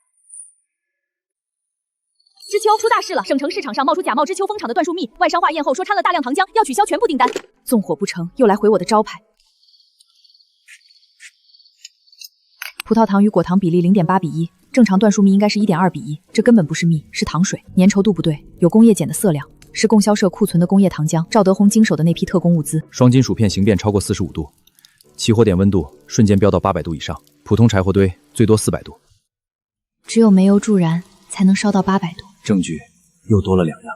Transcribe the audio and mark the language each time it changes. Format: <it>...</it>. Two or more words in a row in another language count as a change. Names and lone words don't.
<zh>知秋出大事了！省城市场上冒出假冒知秋蜂场的椴树蜜，外商化驗後說摻了大量糖漿，要取消全部訂單。縱火不成，又來毀我的招牌。葡萄糖與果糖比例0.8:1，正常椴樹蜜應該是1.2:1，這根本不是蜜，是糖水，粘稠度不對，有工業鹼的色量，是供銷社庫存的工業糖漿。趙德宏經手的那批特工物資，雙金屬片形變超過45度，起火點溫度瞬間飆到800度以上，普通柴火堆最多400度。只有煤油助燃才能燒到800度。證據又多了2樣。</zh>